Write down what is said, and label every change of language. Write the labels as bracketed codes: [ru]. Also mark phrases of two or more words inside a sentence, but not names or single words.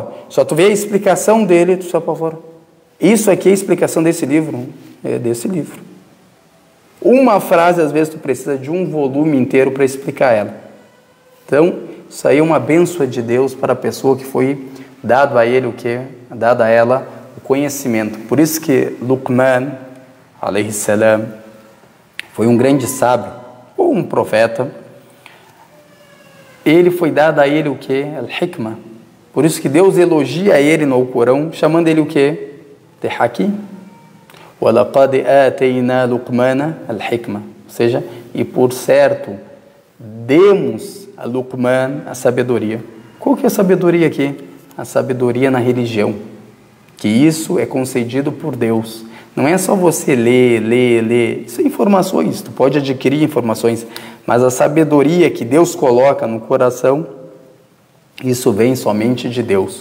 [pt] Só tu vê a explicação dele, tu se apavora. Isso aqui é a explicação desse livro. É desse livro. Uma frase, às vezes, tu precisa de um volume inteiro para explicar ela. Então, isso aí é uma bênção de Deus para a pessoa que foi dado a ele o que? Dado a ela o conhecimento. Por isso que Luqman, [ar] عليه السلام, [pt] foi um grande sábio, ou um profeta. Ele foi dado a ele o que? Al-Hikmah. Por isso que Deus elogia ele no Corão, chamando ele o que? De Hakim. [ar] وَلَقَدْ آتَيْنَا لُقْمَانَ الْحِكْمَةَ. [pt] Ou seja, e por certo, demos a Luqman a sabedoria. Qual que é a sabedoria aqui? A sabedoria na religião. Que isso é concedido por Deus. Não é só você ler. Isso é informações, tu pode adquirir informações. Mas a sabedoria que Deus coloca no coração, isso vem somente de Deus.